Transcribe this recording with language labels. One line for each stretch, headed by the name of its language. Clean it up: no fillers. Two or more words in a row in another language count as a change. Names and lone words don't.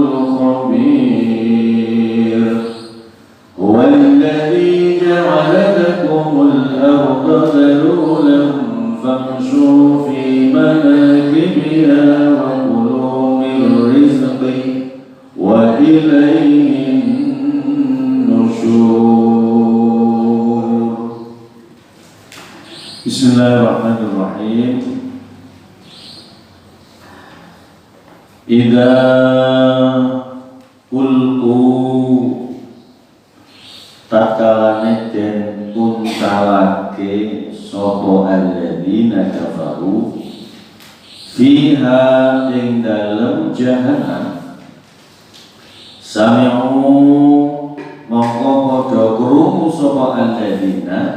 Arabic: الخبير هو الذي جعل لكم الأرض ذلولا فامشوا في مناكبها وكلوا من رزقه وإليه النشور. Bismillahirrahmanirrahim. إذا ألقوا
Javanese: takalane den uncalake sapa
Arabic: الذين كفروا
Javanese: fiha ing dalem jahannam sami'u mongko padha krungu sapa alladzina